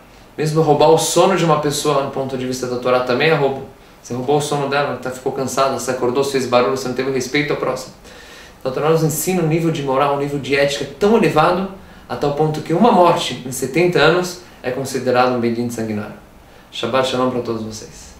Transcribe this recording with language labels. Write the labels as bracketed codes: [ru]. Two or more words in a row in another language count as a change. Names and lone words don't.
[pt] Mesmo roubar o sono de uma pessoa, no ponto de vista da Torá, também é roubo. Você roubou o sono dela, ela ficou cansada, você acordou, fez barulho, você não teve respeito ao próximo. Então a Torá nos ensina um nível de moral, um nível de ética tão elevado, a tal ponto que uma morte em 70 anos é considerado um bedin sanguinário. [he] שבת שלום [pt] para todos vocês.